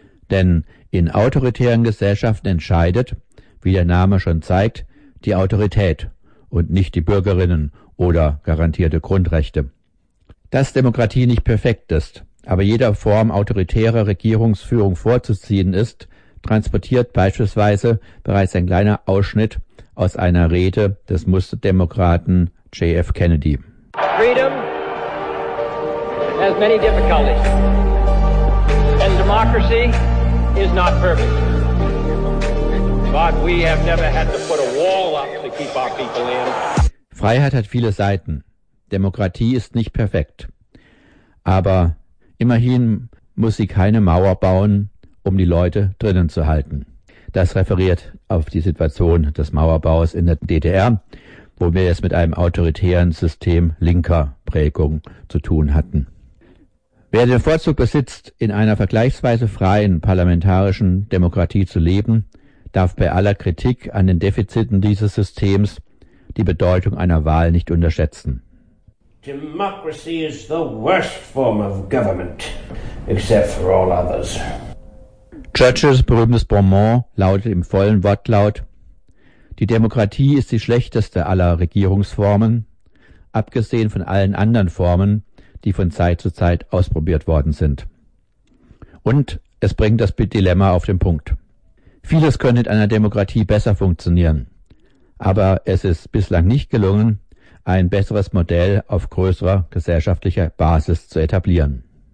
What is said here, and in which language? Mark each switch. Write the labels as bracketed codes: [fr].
[de] Denn in autoritären Gesellschaften entscheidet, wie der Name schon zeigt, die Autorität und nicht die Bürgerinnen oder garantierte Grundrechte. Dass Demokratie nicht perfekt ist, aber jeder Form autoritärer Regierungsführung vorzuziehen ist, transportiert beispielsweise bereits ein kleiner Ausschnitt aus einer Rede des Musterdemokraten J.F. Kennedy. [en] Freedom has many difficulties. And democracy is not perfect. But we have never had to put a wall up to keep our people in. [de] Freiheit hat viele Seiten. Demokratie ist nicht perfekt. Aber immerhin muss sie keine Mauer bauen, um die Leute drinnen zu halten. Das referiert auf die Situation des Mauerbaus in der DDR, wo wir es mit einem autoritären System linker Prägung zu tun hatten. Wer den Vorzug besitzt, in einer vergleichsweise freien parlamentarischen Demokratie zu leben, darf bei aller Kritik an den Defiziten dieses Systems die Bedeutung einer Wahl nicht unterschätzen. [en] Democracy is the worst form of government, except for all others. [de] Churchills berühmtes Bonmot lautet im vollen Wortlaut: Die Demokratie ist die schlechteste aller Regierungsformen, abgesehen von allen anderen Formen, die von Zeit zu Zeit ausprobiert worden sind. Und es bringt das Dilemma auf den Punkt. Vieles könnte in einer Demokratie besser funktionieren, aber es ist bislang nicht gelungen, ein besseres Modell auf größerer gesellschaftlicher Basis zu etablieren.